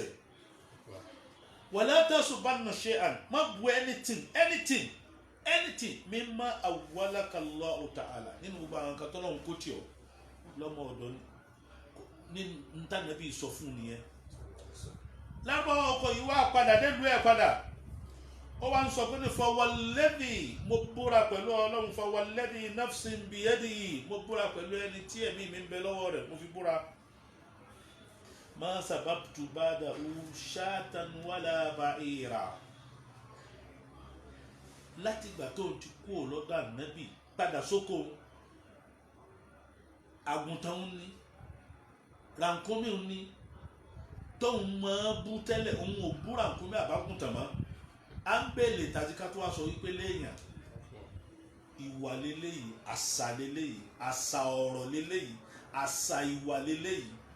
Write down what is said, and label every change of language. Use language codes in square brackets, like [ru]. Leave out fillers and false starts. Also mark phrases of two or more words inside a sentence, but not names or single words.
[ar] ولا تسبن شيئا, [yo] má bú anything [ar] مما خولك الله تعالى, [yo] nínú gbogbo àwọn nǹkan tó lọ́wọ́ kó tì ọ́ lọ́mọ ọ̀dọ́ ní ntànàbí sọ fún nìyẹn. lábọ́ ọkọ̀ yìí wá padà délùú ẹ̀ padà, ó wá ń sọ pé ní fawalladhi, mo búra pẹ̀lú Ọlọ́run, [ar] فوالذي نفسي بيده, [yo] mo búra pẹ̀lú ẹni tí ẹ̀mí mi ń bẹ lọ́wọ́ rẹ̀, mo fi búra. [ar] ما سببت بعده شاة ولا بعيرا, [yo] láti ìgbà tó ti kú lọ́dọ̀ ànábì padà sóko, àgùntàn ń ní, rànkúnmí ń ní, tóun máa bú tẹ́lẹ̀, òun ò bú rànkúnmí àbágùntàn mọ́. à ń bèlè tàbí ká tó wá sọ wípé léèyàn, ìwà leléyìí, àṣà leléyìí, àṣà ọ̀rọ̀ leléyìí, àṣà ìwà leléyìí.